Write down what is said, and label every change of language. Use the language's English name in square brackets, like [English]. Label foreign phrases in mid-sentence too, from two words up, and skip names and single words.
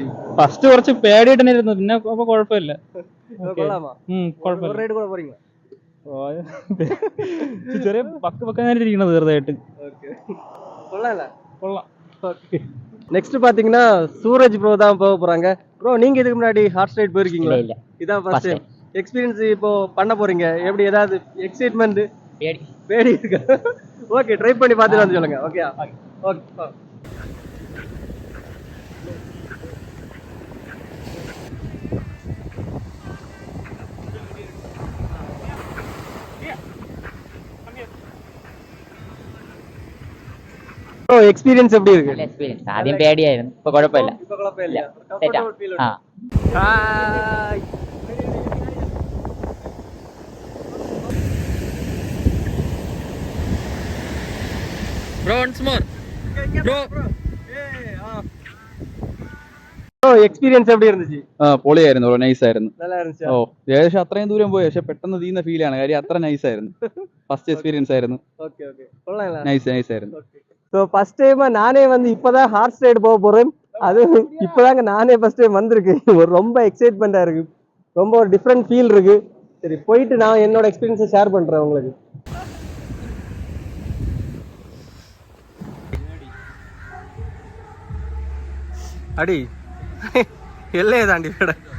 [Malayalam] ഫസ്റ്റ് കുറച്ച് പേടിയായിട്ട് തന്നെ ഇരുന്നു, പിന്നെ അപ്പൊ കുഴപ്പമില്ല. [Tamil] கொள்ளாமா? [Malayalam] കുഴപ്പമില്ല. [Tamil] ஒரு ரைடு கூட போறீங்களா? [Malayalam] ചെറിയ പക്കാനായിട്ടിരിക്കണത് ചെറുതായിട്ട്. [Tamil] ஓகே, கொள்ளல. [Malayalam] കൊള്ളാം. [Tamil] ஓகே. நெக்ஸ்ட் பாத்தீங்கன்னா சூரஜ் ப்ரோ தான் போக போறாங்க. ப்ரோ நீங்க இதுக்கு முன்னாடி [English] horse ride [Tamil] போயிருக்கீங்களா? இல்ல. இதான் [English] first time. [Tamil] எக்ஸ்பீரியன்ஸ் இப்போ பண்ண போறீங்க, எப்படி ஏதாவது எக்ஸைட்மென்ட் பேடி இருக்கா? ஓகே, ட்ரை பண்ணி பார்த்துட்டு வந்து சொல்லுங்க. [English] okay okay. bro experience [Tamil] எப்படி இருக்கு? [Malayalam] നല്ല എക്സ്പീരിയൻസ് ആദ്യം പേടിയായിരുന്നു, ഇപ്പൊ കുഴപ്പമില്ല. [Tamil] இப்போ குழப்பமில்ல. [Malayalam] സെറ്റാ. [English] comfortable feel ആ [Malayalam] ഉണ്ട്. ஹாய் ബ്രോ, [English] once more. [Tamil] ப்ரோ [English] bro experience [Tamil] எப்படி இருந்துச்சு? [Malayalam] പൊളിയായിരുന്നു ബ്രോ, നൈസ് ആയിരുന്നു. [Tamil] நல்லா இருந்துச்சு. [Malayalam] ഓ, ഏകദേശം അത്രയും ദൂരം പോയി, പക്ഷെ പെട്ടെന്ന് തീരുന്ന ഫീലാണ്. കാര്യം അത്ര നൈസ് ആയിരുന്നു. [English] first experience [Malayalam] ആയിരുന്നു. [English] okay okay. [Tamil] கொள்ளலாம். [Malayalam] നൈസ് ആയിരുന്നു. [Tamil] ஸோ ஃபர்ஸ்ட் டைமா நானே வந்து இப்போதான் [English] horse ride [Tamil] போக போறேன். அது இப்போதாங்க நானே [English] first time [Tamil] வந்திருக்கேன். ஒரு ரொம்ப எக்ஸைட்மெண்ட்டாக இருக்கு, ரொம்ப ஒரு [English] different feel [Tamil] இருக்கு. சரி, போயிட்டு நான் என்னோட எக்ஸ்பீரியன்ஸை ஷேர் பண்றேன் உங்களுக்கு. அடி எல்லையை தாண்டி விட.